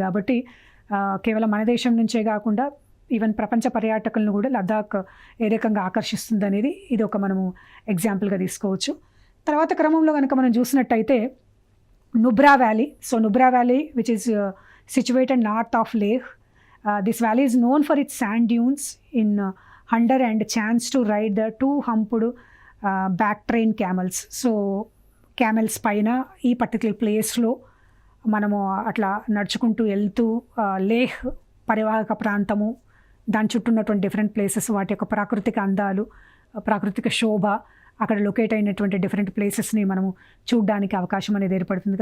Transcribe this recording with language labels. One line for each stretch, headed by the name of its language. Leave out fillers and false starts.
Telugu: కాబట్టి కేవలం మన దేశం నుంచే కాకుండా ఈవెన్ ప్రపంచ పర్యాటకులను కూడా లద్దాఖ్ ఏ రకంగా ఆకర్షిస్తుంది అనేది ఇది ఒక మనము ఎగ్జాంపుల్గా తీసుకోవచ్చు. తర్వాత క్రమంలో కనుక మనం చూసినట్టయితే Nubra valley.
English: So Nubra valley which is situated north of Leh. This valley is known for its sand dunes in Hunder and chance to ride the 2-humped back train camels. So camels
Telugu: పైన ఈ పర్టికులర్ ప్లేస్లో మనము అట్లా నడుచుకుంటూ వెళ్తూ లేహ్ పరివాహక ప్రాంతము, దాని చుట్టూ ఉన్నటువంటి డిఫరెంట్ ప్లేసెస్, వాటి యొక్క ప్రాకృతిక అందాలు, ప్రాకృతిక శోభ, అక్కడ లొకేట్ అయినటువంటి డిఫరెంట్ ప్లేసెస్ని మనము చూడడానికి అవకాశం అనేది ఏర్పడుతుంది.